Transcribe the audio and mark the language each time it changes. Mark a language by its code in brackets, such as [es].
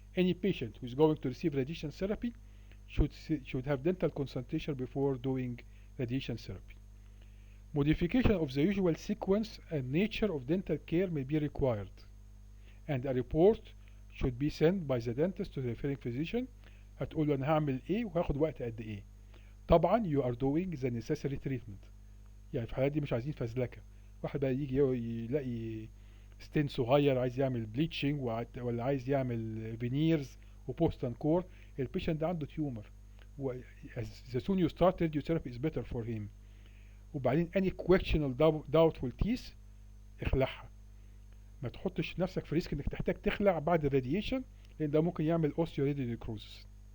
[en] Any patient who is going to receive radiation therapy should have dental consultation before doing radiation therapy. Modification of the usual sequence and nature of dental care may be required, and a report should be sent by the dentist to the referring physician. [ar] هتقول له أنا هعمل إيه وهاخد وقت قد إيه. طبعا [en] you are doing the necessary treatment. [ar] يعني في الحالات دي مش عايزين فزلكة. واحد بقى يجي يلاقي ستين صغير عايز يعمل بليتشنج ولا عايز يعمل فينيرز وبوست اند كور. البيشنت ده عنده تيومر. [en] the soon you start radiotherapy is better for him. [ar] وبعدين [en] any questionable doubtful teeth [ar] اخلعها. ما تحطش نفسك في ريسك انك تحتاج تخلع بعد الراديشن، لان ده ممكن يعمل osteoradionecrosis.